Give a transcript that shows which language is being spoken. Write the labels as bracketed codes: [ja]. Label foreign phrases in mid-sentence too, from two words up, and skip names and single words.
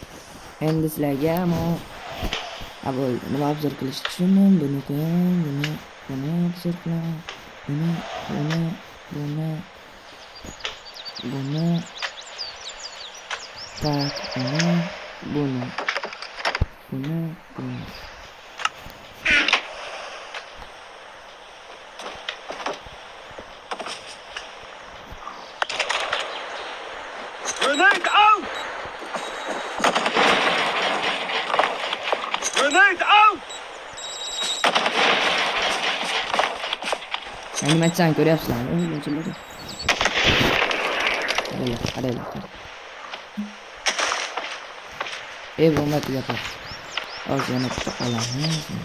[uz] Endi sizlarga nima obzor qilish tushundim, buni qo'yaman, buni buni obzor qilaman. Buni tak, buni. [en] Grenade out! Grenade out! [uz] Animatsiyon ko'ryapsizlarmi? O'yinchilar. Qaranglar. Bomba tugadi. Hozir yana bitta olamiz.